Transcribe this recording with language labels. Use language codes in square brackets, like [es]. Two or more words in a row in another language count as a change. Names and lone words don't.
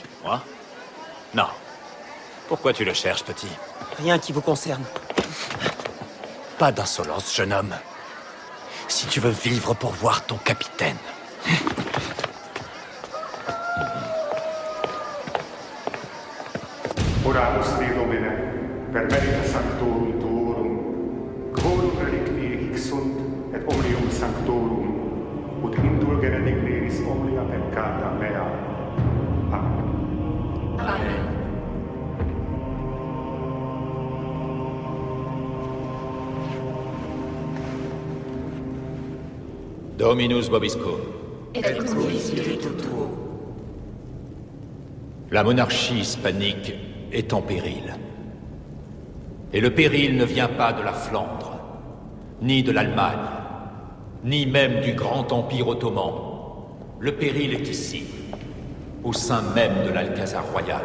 [fr] Moi? Non. Pourquoi tu le cherches, petit? Rien qui vous concerne. Pas d'insolence, jeune homme. Si tu veux vivre pour voir ton capitaine. [la] Oramus Dei Domine, per merita sanctorum tuorum, quorum relicti hic sunt, et omnium sanctorum, ut indulgere digneris omnia peccata mea. Amen. Amen. Dominus vobiscum. Et cum spiritu tuo. [fr] La monarchie hispanique est en péril. Et le péril ne vient pas de la Flandre, ni de l'Allemagne, ni même du grand empire ottoman. Le péril est ici, au sein même de l'Alcazar royal.